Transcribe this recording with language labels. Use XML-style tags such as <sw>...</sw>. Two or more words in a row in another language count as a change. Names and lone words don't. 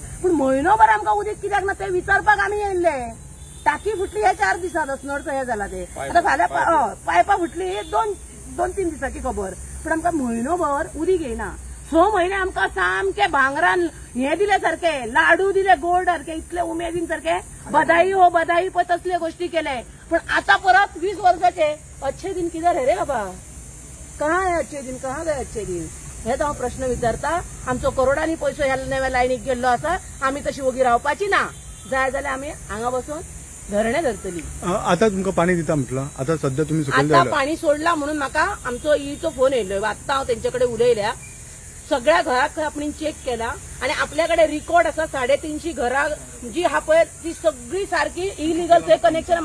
<kok>पूण म्हयनोभर आमकां उदीक कित्याक ना ते विचारपाक आमी येयल्ले. टाकी फुटली ह्या 4 दिसांत अस्नोडचो हे जाला ते. आतां फाल्यां पायपा फुटली 2-3 दिसाची खबर, पूण आमकां म्हयनोभर उदीक येयना. 6 म्हयने आमकां सामके भांगरान हे दिले सारखे, लाडू दिले गोड सारखे, इतले उमेदीन सारखे</kok> <hi>बधाई हो बधाई</hi> <kok>पण तसले गोष्टी केले. पण आता परत 20 वर्षाचे</kok> <hi>अच्छे दिन किधर है रे बाबा, कहाँ है अच्छे दिन, कहाँ गए अच्छे दिन,</hi> <kok>हे तो हांव प्रश्न विचारता. आमचो करोडांनी पैसो ह्या नव्या लायनीक गेल्लो आसा, आमी तशी वोगी रावपाची ना. जाय जाल्यार आमी हांगा बसून धरणे धरतली. आता तुमकां पाणी दिता</kok> <mr>म्हटलं, आता सध्या तुम्ही</mr> <kok>आता पाणी सोडला म्हणून म्हाका आमचो ईचो फोन येयलो. आता हांव तेंच्याकडे उलयल्या, सगळ्या घराक आपण चेक केला आणि आपल्याकडे रिकॉर्ड असा 350 घरां जी हा पळय ती सगळी सारखी इलिगल थंय कनेक्शन.</kok>